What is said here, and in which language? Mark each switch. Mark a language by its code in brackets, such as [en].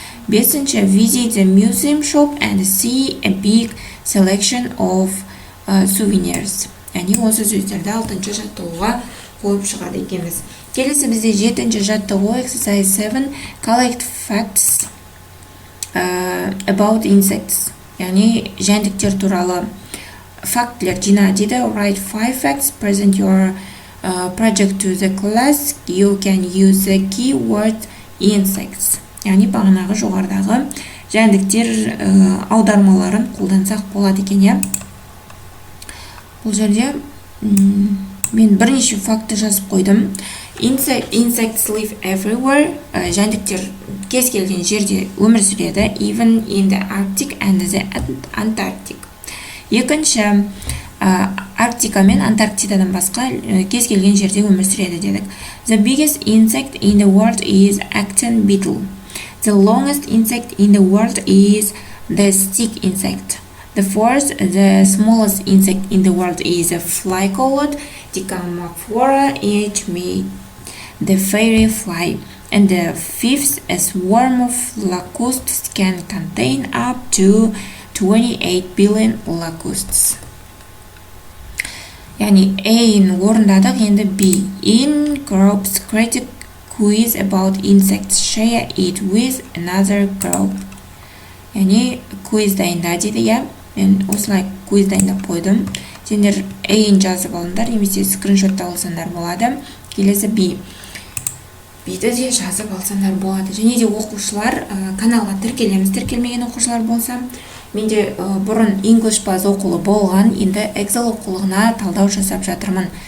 [kk] Бесінші, [en] visit the museum shop and see a big selection of souvenirs. [kk] Яғни осы сөздерді 6-шы жаттығуға қойып шығады екенбіз. Келесі бізде 7-ші жаттығу [en] exercise 7 collect facts about insects. [kk] Яғни жәндіктер туралы фактілер жина дейді. [en] Write 5 facts, present your project to the class. You can use the keyword insects. [kk] Яғни бағанағы жоғардағы жәндіктер аудармаларын қолдансақ болады екен, иә. Бұл жерде мен бірнеше факты жазып қойдым. [en] Insects live everywhere. [kk] Жәндіктер кез келген жерде өмір сүреді. [en] Even in the Arctic and the Antarctic. [kk] Екінші, Арктика мен Антарктидадан басқа кез келген жерде өмір сүреді дедік. [en] The biggest insect in the world is actin beetle. The longest insect in the world is the stick insect. The fourth, the smallest insect in the world is a fly-called Dichamaphora hme, the fairy fly. And the fifth, a swarm of locusts can contain up to 28 billion locusts. [kk] Яғни A-ін орындадық, енді B. [en] In groups, create a quiz about insects. Share it with another group. [kk] Яғни quiz дайында дейді, иә. Мен осылай quiz дайындап қойдым. Сендер A-ін жазып алыңдар, немесе скриншотта алсаңдар болады. Келесі B. Бейді де жазып алсаңдар болады. Және де оқушылар каналға тіркелеміз. Тіркелмеген оқушылар болса, менде бұрын English Buzz оқулы болған, енді Excel оқулығына талдау жасап жатырмын.